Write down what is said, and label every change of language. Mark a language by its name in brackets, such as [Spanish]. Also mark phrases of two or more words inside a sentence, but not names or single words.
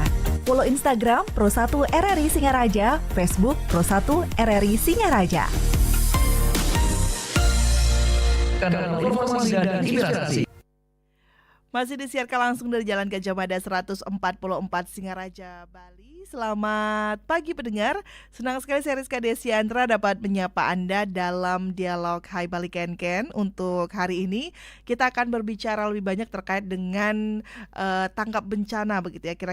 [Indonesian] Follow Instagram Pro1 RRI Singaraja, Facebook Pro1 RRI Singaraja. Kanal informasi dan inspirasi. Masih disiarkan langsung dari Jalan Gajah Mada 144 Singaraja, Bali. Selamat pagi pendengar. Senang sekali saya Rizka Desiandra dapat menyapa Anda dalam dialog Hai Bali Ken Ken. Untuk hari ini kita akan berbicara lebih banyak terkait dengan tanggap bencana begitu ya.